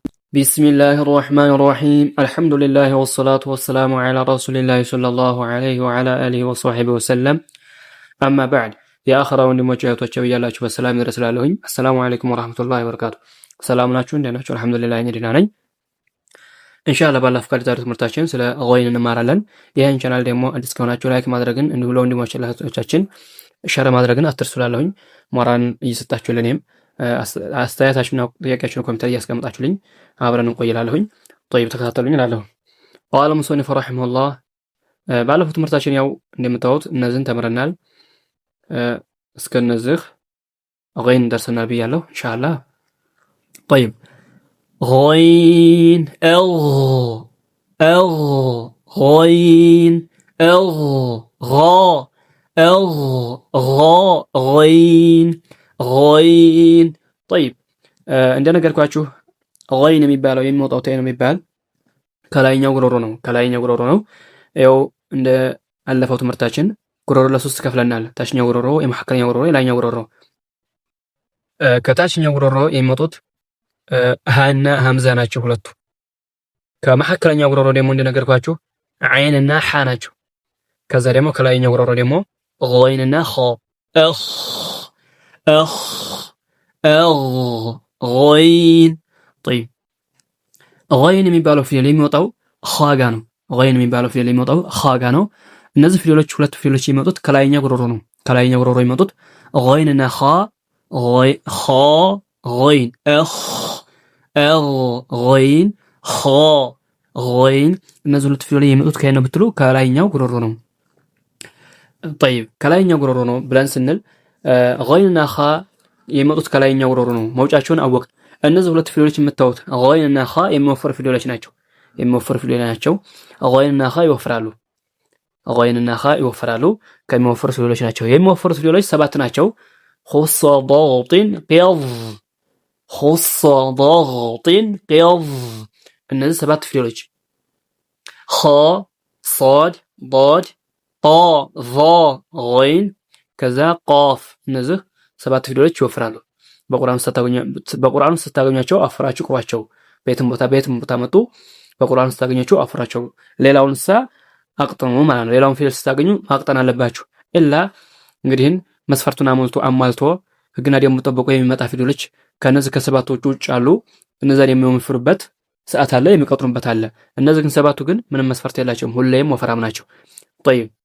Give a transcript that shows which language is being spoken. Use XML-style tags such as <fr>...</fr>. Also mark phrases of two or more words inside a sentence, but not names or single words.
<ar>بسم الله الرحمن الرحيم الحمد لله والصلاة والسلام على رسول الله صلى الله عليه وعلى آله وصحبه وسلم أما بعد يا آخر</ar> <am>ወንድሞቼ እህቶቼ ብያላችሁ በሰላም ይድረስላለሁኝ</am> <ar>السلام عليكم ورحمة الله وبركاته</ar> <am>ሰላም ናችሁ እንደናችሁ አልহামዱሊላህ እኔ ደህና ነኝ ኢንሻአላህ ባላህ ፍቃድ ዛሬ ትምህርታችን ስለ ገይን እንማራለን ይሄን ቻናል ደግሞ አዲስ ከሆናችሁ ላይክ ማድረግን እንዲሁም ለወንድሞቼ ለእህቶቻችን ሸር ማድረግን አትርሱላለሁኝ ሞራን እየሰጣችሁ ለኔም አስተያየታችሁና ጥያቄያችሁን ኮሜንት ላይ ያስቀምጣችሁልኝ አብረን እንቆይላለሁኝ طيب ተከታተሉኝ እላለሁ</am> <ar>قال المصنف رحمه الله</ar> <am>ባለፉት ትምህርታችን ያው እንደምታዩት እነዚህን ተምረናል እስከነዚህ ገይን ደርሰናል ብያለሁ ኢንሻአላህ طيب</am> <ar>غين غين غين غين طيب</ar> <am>እንደነገርኳችሁ ገይን የሚባለው የሚወጣው ተ ነው የሚባል ከላይኛው ጉሮሮ ነው ያው እንደ አለፈው ትምህርታችን ጉሮሮ ለሶስት ከፍለናል ታችኛው ጉሮሮ የመሐከለኛው ጉሮሮ የላይኛው ጉሮሮ ከታችኛው ጉሮሮ የሚወጡት ሃና ሐምዛ ናቸው ሁለቱ ከመሐከለኛው ጉሮሮ ደግሞ እንደነገርኳችሁ አይንና ሐ ናቸው ከዛ ደግሞ ከላይኛው ጉሮሮ ደግሞ ገይንና ኸ غين طيب غين የሚባለው ፊደል የሚወጣው ኻጋ ነው غين የሚባለው ፊደል የሚወጣው ኻጋ ነው እነዚህ ፊደሎች ሁለት ፊደሎች የሚወጡት ከላይኛው ጉሮሮ ነው ከላይኛው ጉሮሮ የሚወጡት غين እና ኻ</am> <ar>غين غين غين</ar> <am>እነዚህ ሁለት ፊደሎች የሚወጡት ከየት ነው ብትሉ ከላይኛው ጉሮሮ ነው طيب ከላይኛው ጉሮሮ ነው ብለን ስንል غين እና ኻ የሚወጡት ከላይኛው ጉሮሮ ነው መውጫቸውን አወቅ እነዚህ ሁለት ፊደሎች የምታዩት غين እና ኻ የሚወፈሩ ፊደሎች ናቸው غين እና ኻ ይወፍራሉ غين እና ኻ ይወፍራሉ ከሚወፈሩ ፊደሎች ናቸው የሚወፈሩ ፊደሎች ሰባት ናቸው</am> <ar>خص ضغط قض</ar> <am>እነዚህ ሰባት ፊደሎች ኸ صاد ضاد ጣ ظ غين ከዛ ቃፍ እነዚህ ሰባት ፊደሎች ይወፍራሉ በቁርአን ስታገኛቸው አፍራችሁ ቁሯቸው ቤትም ቦታ መጡ በቁርአን ስታገኛቸው አፍራቸው ሌላውን አቅጥኑ ማለት ነው ሌላውን ፊደል ስታገኙ ማቅጠን አለባችሁ ኢላ እንግዲህን መስፈርቱን አሟልቶ ህግና ደንብ ጠብቆ የሚመጣ ፊደሎች ከነዚህ ከሰባቶቹ ውጭ አሉ እነዛን የሚወፍሩበት ሰዓት አለ የሚቀጥሩበት አለ እነዚህ ግን ሰባቱ ግን ምንም መስፈርት የላቸውም ሁሌም ወፈራም ናቸው طيب</am>